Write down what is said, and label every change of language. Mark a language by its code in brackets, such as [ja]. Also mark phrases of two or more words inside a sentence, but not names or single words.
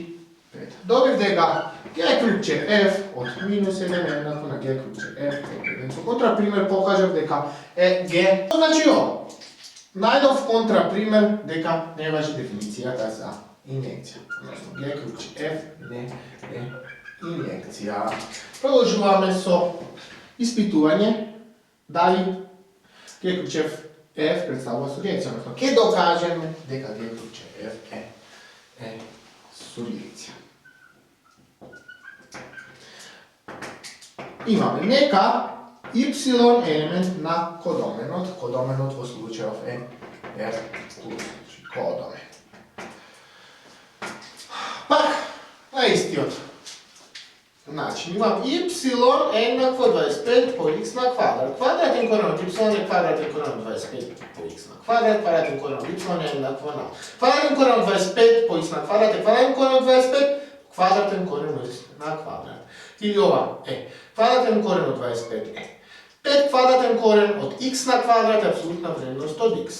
[mk] Dobivte ga G krugče f od minus 1 jednako na G krugče f od 1. So kontraprimer pokažem deka G. To znači ovo. Najdov kontraprimer deka ne važi definicija ta za injekcija. Odnosno G krugče f ne je injekcija. Продолжуваме со ispitovanje da li G krugče f predstavlja surjekcija. Odnosno, kje dokažemo deka G krugče f je surjekcija. Imamo neka y element na kodomenot v slučaju r plus kodomen. Pak, na isti od način Значи имам y еднакво 25 по x на квадрат. Квадратен корен од y е квадратен корен од 25 по x на квадрат. Квадратен корен од y е еднакво на. Квадратен корен од 25 по x на квадрат е квадратен корен од 25, квадратен корен од x на квадрат. Или ова е квадратен корен од 25 е 5 квадратен корен од x на квадрат е апсолутна вредност од x.